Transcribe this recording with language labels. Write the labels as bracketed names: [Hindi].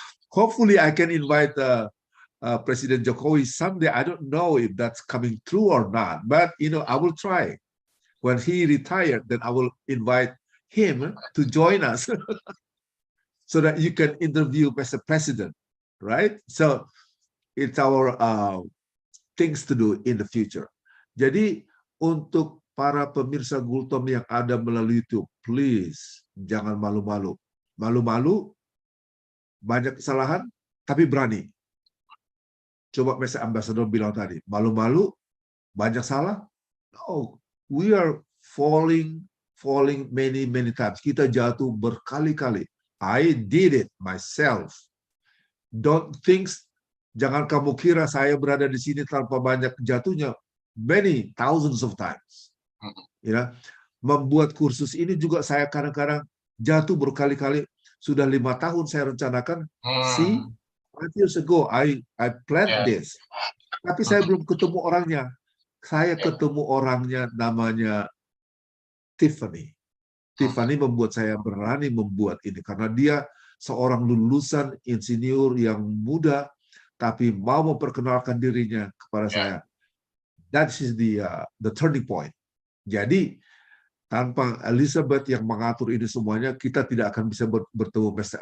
[English] Hopefully I can invite President Jokowi someday. I don't know if that's coming true or not, but I will try. When he retired, then I will invite him to join us so that you can interview Mr. President, right? So it's our things to do in the future. [Indonesian] Jadi untuk para pemirsa Gultom yang ada melalui YouTube, please jangan malu-malu. Malu-malu, banyak kesalahan, tapi berani. Coba Mr. Ambassador bilang tadi, malu-malu, banyak salah. [English] No, we are falling many times. [Indonesian] Kita jatuh berkali-kali. [English] I did it myself. Don't think, [Indonesian] jangan kamu kira saya berada di sini tanpa banyak jatuhnya. [English] Many thousands of times. [Indonesian] Membuat kursus ini juga saya kadang-kadang jatuh berkali-kali. Sudah 5 tahun saya rencanakan. [English] See, 5 years ago I planned this. [Indonesian] Tapi saya belum ketemu orangnya. Saya ketemu orangnya, namanya Tiffany. Tiffany membuat saya berani membuat ini karena dia seorang lulusan insinyur yang muda tapi mau memperkenalkan dirinya kepada saya. [English] That is the turning point. [Indonesian] Jadi tanpa Elizabeth yang mengatur ini semuanya, kita tidak akan bisa bertemu Mr.